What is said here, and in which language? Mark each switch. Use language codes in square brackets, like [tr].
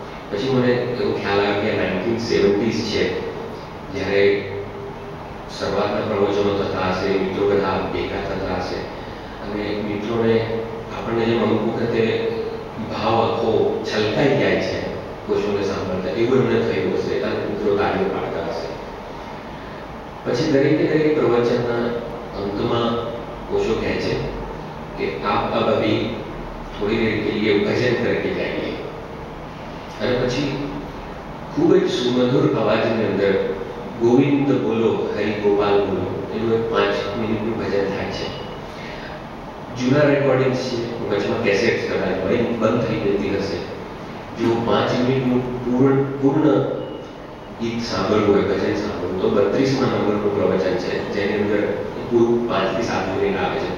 [gu] પછી મને એવો ખ્યાલ આવ્યો કે 1970s છે, જ્યારે શરૂઆતના પ્રવચનો થતા હશે, મિત્રો બધા ભેગા થતા હશે અને મિત્રોને આપણને જેમ અમુક વખતે ભાવ આખો છલકાઈ જાય છે કોશોને સાંભળતા, એવું એમને થયું હશે અને મિત્રો તાળીઓ પાડતા હશે. પછી દરેક પ્રવચનના અંતમાં કોશો કહે છે [hi] कि आप अब अभी थोड़ी देर के लिए भजन करके जाइए. [gu] અને પછી ખૂબ જ સુમધુર અવાજની અંદર ગોવિંદ બોલો હરિ ગોપાલ બોલો એનું એક 5 મિનિટનું ભજન થાય છે. જૂના રેકોર્ડિંગ્સ છે, વચમાં કેસેટ્સ કદાચ બંધ થઈ જતી હશે. જો 5 મિનિટનું પૂર્ણ ગીત સાંભળવું હોય, ભજન સાંભળવું, તો 32મા નંબરનું પ્રવચન છે, જેની અંદર પૂરું 5 થી 7 મિનિટ આવે છે.